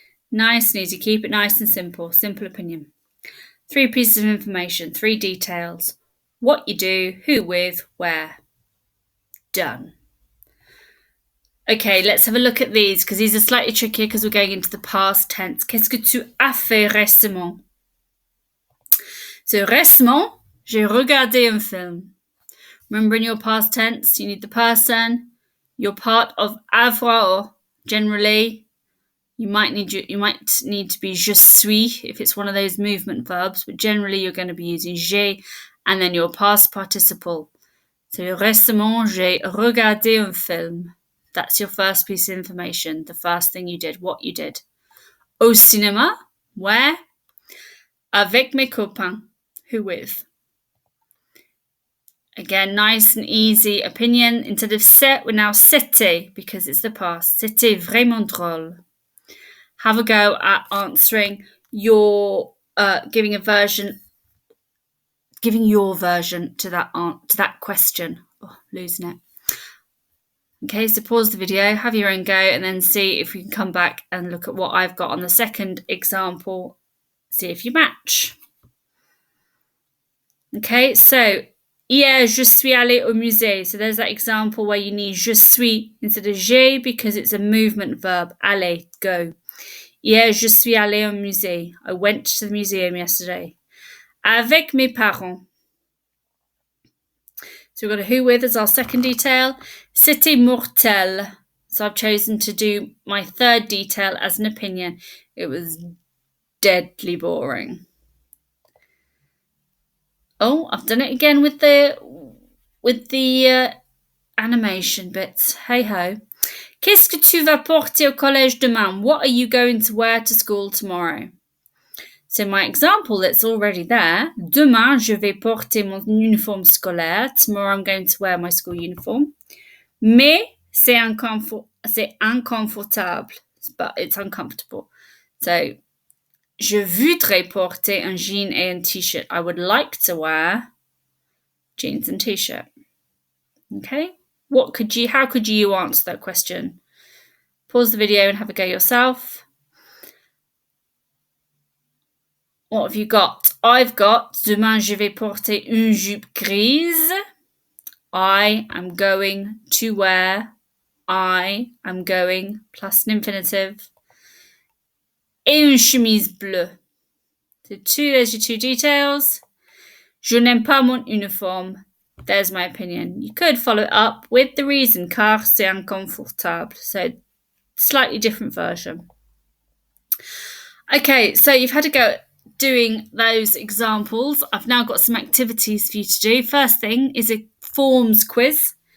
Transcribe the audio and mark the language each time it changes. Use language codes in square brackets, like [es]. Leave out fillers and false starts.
[en] Nice and easy, keep it nice and simple. Simple opinion. 3 pieces of information, 3 details. What you do, who with, where. Done. Okay, let's have a look at these because these are slightly trickier because we're going into the past tense. [fr] Qu'est-ce que tu as fait récemment? So récemment, j'ai regardé un film. [en] Remember, in your past tense, you need the person. You're part of avoir. Generally, you might need to be je suis if it's one of those movement verbs, but generally you're going to be using j'ai and then your past participle. [fr] So récemment, j'ai regardé un film. [en] That's your first piece of information, the first thing you did, what you did. [fr] Au cinéma, [en] where? [fr] Avec mes copains, [en] who with? Again, nice and easy opinion. Instead of c'est, we're now c'était because it's the past. [fr] C'était vraiment drôle. [en] Have a go at answering your, giving your version to that question. Oh, losing it. Okay, so pause the video, have your own go, and then see if we can come back and look at what I've got on the second example. See if you match. Okay, so [fr] hier, je suis allé au musée. [en] So there's that example where you need je suis instead of j'ai because it's a movement verb. Aller, go. [fr] Hier, je suis allé au musée. [en] I went to the museum yesterday. [fr] Avec mes parents. [en] So we've got a who with as our second detail. [fr] C'était mortel. [en] So I've chosen to do my third detail as an opinion. It was deadly boring. Oh, I've done it again with the animation bits. Hey ho. [fr] Qu'est-ce que tu vas porter au collège demain? [en] What are you going to wear to school tomorrow? So my example that's already there. [fr] Demain, je vais porter mon uniforme scolaire. [en] Tomorrow I'm going to wear my school uniform. [fr] Mais c'est inconfortable, [en] but it's uncomfortable. [fr] So, je voudrais porter un jean et un t-shirt. [en] I would like to wear jeans and t-shirt. Okay? How could you answer that question? Pause the video and have a go yourself. What have you got? I've got [fr] demain je vais porter une jupe grise. [en] I am going to wear. I am going plus an infinitive. [fr] Et une chemise bleue. [en] So there's your two details. [fr] Je n'aime pas mon uniforme. [en] There's my opinion. You could follow it up with the reason, [fr] car c'est inconfortable. [en] So slightly different version. Okay, so you've had a go at doing those examples. I've now got some activities for you to do. First thing is a forms quiz.